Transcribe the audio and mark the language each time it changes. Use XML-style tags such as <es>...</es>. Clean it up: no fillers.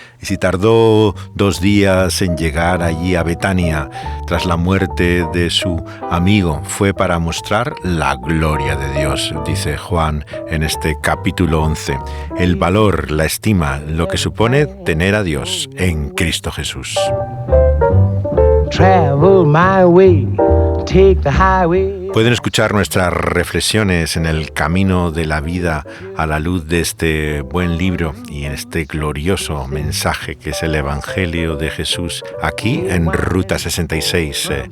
<es>Y si tardó 2 días en llegar allí a Betania, tras la muerte de su amigo, fue para mostrar la gloria de Dios, dice Juan en este capítulo 11. El valor, la estima, lo que supone tener a Dios en Cristo Jesús.</es> <en>Travel my way, take the highway.</en> <es>Pueden escuchar nuestras reflexiones en el camino de la vida a la luz de este buen libro y en este glorioso mensaje que es el Evangelio de Jesús aquí en Ruta 66.</es>